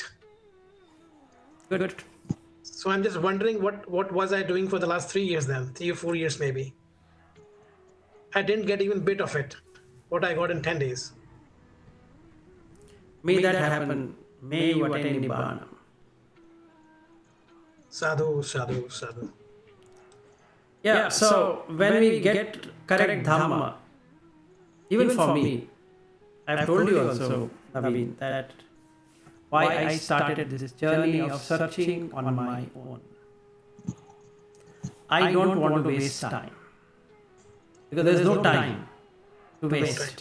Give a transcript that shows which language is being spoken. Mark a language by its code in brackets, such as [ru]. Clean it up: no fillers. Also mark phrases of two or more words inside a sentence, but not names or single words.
[en] Good. So I'm just wondering what was I doing for the last 3 years then, 3 or 4 years maybe. I didn't get even a bit of it, what I got in 10 days. May that happen. May you attain Nibbana. [pi] Sadhu, sadhu, sadhu. [en] Yeah, so when we get correct Dhamma, even for me, I've told you also, Naveen, that why I started this journey of searching on my own. I don't want to waste time. Because there's no time to waste.